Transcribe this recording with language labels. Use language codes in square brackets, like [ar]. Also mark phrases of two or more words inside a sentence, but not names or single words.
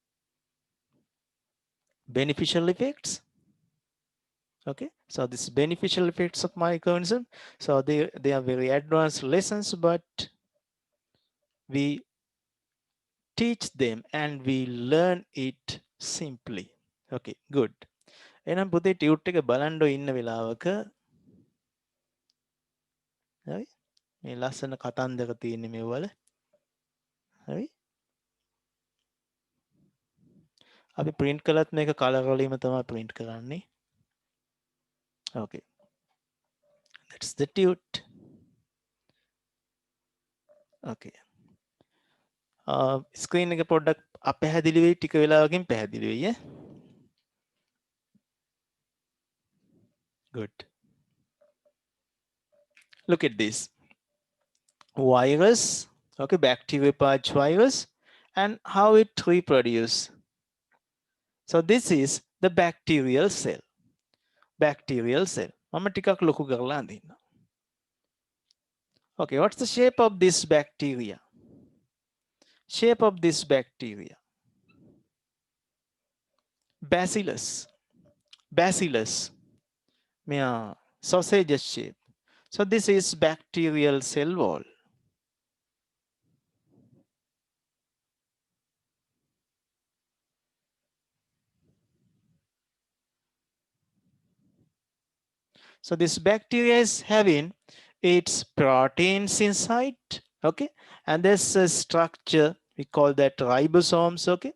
[en] Beneficial effects. Okay. So this beneficial effects of microorganism. So they are very advanced lessons, but we teach them and we learn it simply. Okay, good. [si] එහෙනම් පුතේ ටියුට් එක බලන්න ඉන්න වෙලාවක හරි මේ ලස්සන කතන්දර තියෙන්නේ මේවල හරි අපි print කළත් මේක කලර් වලින්ම තමයි print කරන්නේ. [en] Okay, that's the tute. Okay. [si] ස්ක්‍රීන් එක පොඩ්ඩක් අපැහැදිලි වෙයි ටික වෙලාවකින් පැහැදිලි වෙයි ඈ. [en] Good. Look at this. Virus, okay, bacteriophage virus and how it reproduce. So this is the bacterial cell. Bacterial cell. [si] මම ටිකක් ලොකු කරලා අඳින්න. [en] Okay, what's the shape of this bacteria? Shape of this bacteria. Bacillus. Bacillus. Yeah, sausage shape. So this is bacterial cell wall. So this bacteria is having its proteins inside, okay, and there's a structure we call that ribosomes, okay.